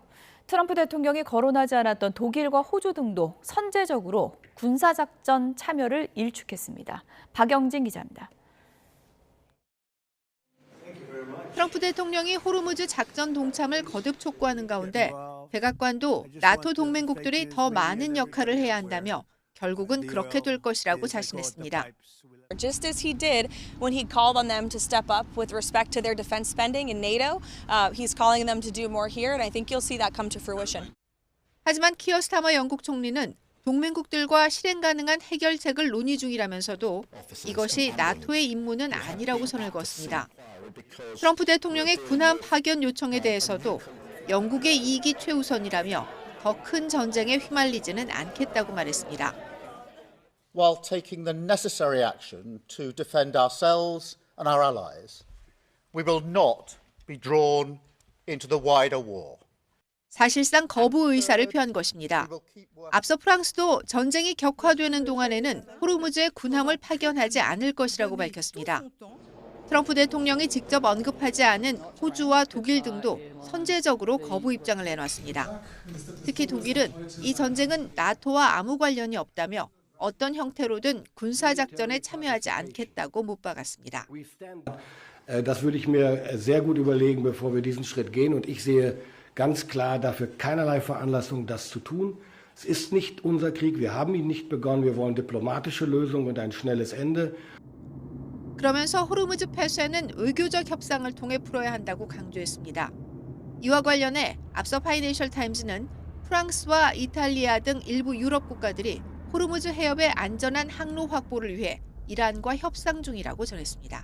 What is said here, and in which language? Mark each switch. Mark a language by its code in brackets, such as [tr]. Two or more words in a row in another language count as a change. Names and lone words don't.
[ko] 트럼프 대통령이 거론하지 않았던 독일과 호주 등도 선제적으로 군사작전 참여를 일축했습니다. 박영진 기자입니다. 트럼프 대통령이 호르무즈 작전 동참을 거듭 촉구하는 가운데 백악관도 나토 동맹국들이 더 많은 역할을 해야 한다며 결국은 그렇게 될 것이라고 자신했습니다. [en] Just as he did when he called on them to step up with respect to their defense spending in NATO, he's calling them to do more here, and I think you'll see that come to fruition. [ko] 하지만 키어 스타머 영국 총리는 동맹국들과 실행 가능한 해결책을 논의 중이라면서도 이것이 나토의 임무는 아니라고 선을 그었습니다. 트럼프 대통령의 군함 파견 요청에 대해서도 영국의 이익이 최우선이라며 더 큰 전쟁에 휘말리지는 않겠다고 말했습니다. [en] While taking the necessary action to defend ourselves and our allies, we will not be drawn into the wider war. [ko] 사실상 거부 의사를 표한 것입니다. 앞서 프랑스도 전쟁이 격화되는 동안에는 호르무즈에 군함을 파견하지 않을 것이라고 밝혔습니다. 트럼프 대통령이 직접 언급하지 않은 호주와 독일 등도 선제적으로 거부 입장을 내놨습니다. 특히 독일은 이 전쟁은 나토와 아무 관련이 없다며 어떤 형태로든 군사작전에 참여하지 않겠다고 못 박았습니다. [de] Das würde ich mir sehr gut überlegen, bevor wir diesen Schritt gehen. Und ich sehe ganz klar dafür keinerlei Veranlassung, das zu tun. Es ist nicht unser Krieg. Wir haben ihn nicht begonnen. Wir wollen diplomatische Lösungen und ein schnelles Ende. [ko] 그러면서 호르무즈 폐쇄는 외교적 협상을 통해 풀어야 한다고 강조했습니다. 이와 관련해 앞서 파이낸셜 타임즈는 프랑스와 이탈리아 등 일부 유럽 국가들이 호르무즈 해협의 안전한 항로 확보를 위해 이란과 협상 중이라고 전했습니다.